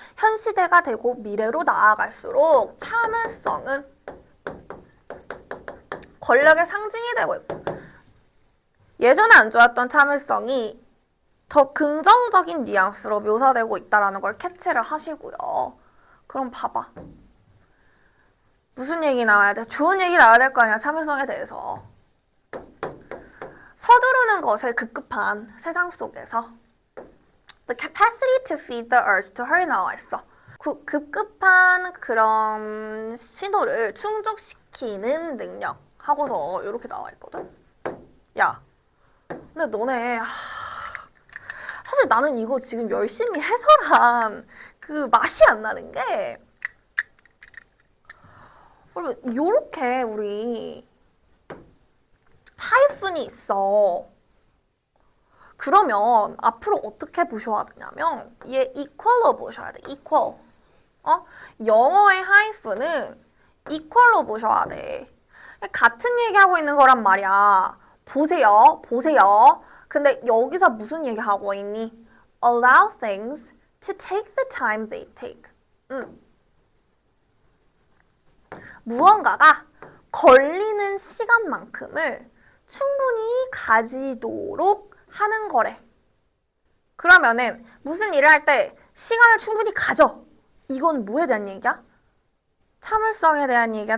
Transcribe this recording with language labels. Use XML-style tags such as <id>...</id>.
<ko>현 시대가 되고 미래로 나아갈수록 참을성은 권력의 상징이 되고 있고 예전에 안 좋았던 참을성이 더 긍정적인 뉘앙스로 묘사되고 있다는 걸 캐치를 하시고요. 그럼 봐봐. 무슨 얘기 나와야 돼? 좋은 얘기 나와야 될 거 아니야, 참을성에 대해서. 서두르는 것을 급급한 세상 속에서</ko> <en>The capacity to feed the urge to hurry</en> <ko>나와 있어. 급급한 그런 신호를 충족시키는 능력 하고서 이렇게 나와 있거든. 야, 근데 너네 사실 나는 이거 지금 열심히 해설한 그 맛이 안 나는 게 여러분 요렇게 우리 하이픈이 있어. 그러면 앞으로 어떻게 보셔야 되냐면 얘 equal로 보셔야 돼.</ko> <en>equal.</en> <ko>영어의 하이픈은 equal로 보셔야 돼. 같은 얘기하고 있는 거란 말이야. 보세요. 보세요. 근데 여기서 무슨 얘기하고 있니?</ko> <en>Allow things to take the time they take.</en> <ko>무언가가 걸리는 시간만큼을 충분히 가지도록 하는 거래. 그러면은 무슨 일을 할 때 시간을 충분히 가져. 이건 뭐에 대한 얘기야? 참을성에 대한 얘기야?</ko>